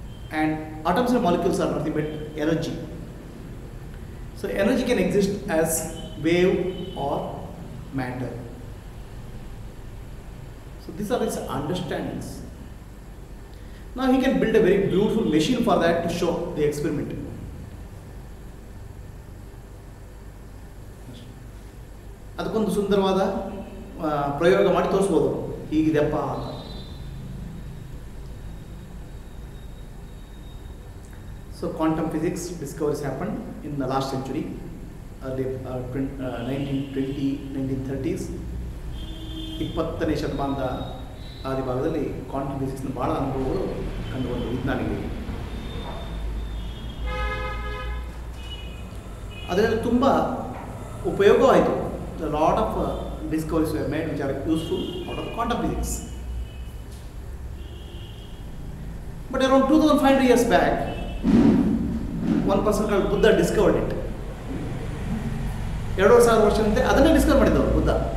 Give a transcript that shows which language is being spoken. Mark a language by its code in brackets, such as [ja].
[en] And atoms and molecules are nothing but energy. So energy can exist as wave or matter. So these are his understandings. Now he can build a very beautiful machine for that to show the experiment. [kn] ಅದಕ್ಕೊಂದು ಸುಂದರವಾದ ಪ್ರಯೋಗ ಮಾಡಿ ತೋರಿಸ್ಬೋದು, ಹೀಗಿದೆಪ್ಪ ಅಂತ. [en] So quantum physics discoveries happened in the last century, early 1920, 1930s. [kn] 20ನೇ ಶತಮಾನದ ಆದಿಭಾಗದಲ್ಲಿ quantum ಫಿಸಿಕ್ಸ್ನ ಭಾಳ ಅನುಭವಗಳು ಕಂಡುಬಂದು ವಿಜ್ಞಾನಿಗಳಿಗೆ. ಅದರಲ್ಲಿ ತುಂಬ ಉಪಯೋಗವಾಯಿತು. [en] A lot of discoveries were made which are useful out of quantum physics. But around 2500 years back, one person called Buddha discovered it. [kn] 2000 ವರ್ಷದಂತೆ ಅದನ್ನೇ Discover ಮಾಡಿದ್ದವರು Buddha.